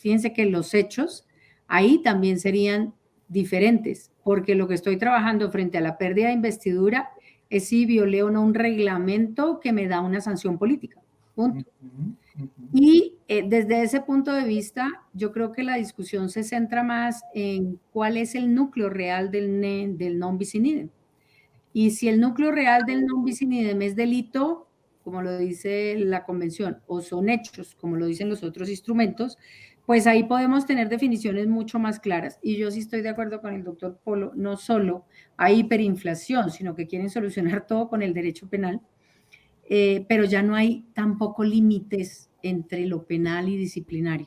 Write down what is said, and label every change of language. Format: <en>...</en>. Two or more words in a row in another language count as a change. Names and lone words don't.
<es>Fíjense que los hechos ahí también serían diferentes, porque lo que estoy trabajando frente a la pérdida de investidura es si violé o no un reglamento que me da una sanción política. Punto. Y desde ese punto de vista, yo creo que la discusión se centra más en cuál es el núcleo real del</es> <la>non bis in idem.</la> <es>Y si el núcleo real del</es> <la>non bis in idem</la> <es>es delito, como lo dice la convención, o son hechos, como lo dicen los otros instrumentos, pues ahí podemos tener definiciones mucho más claras. Y yo sí estoy de acuerdo con el doctor Polo, no solo hay hiperinflación, sino que quieren solucionar todo con el derecho penal, pero ya no hay tampoco límites entre lo penal y disciplinario.</es>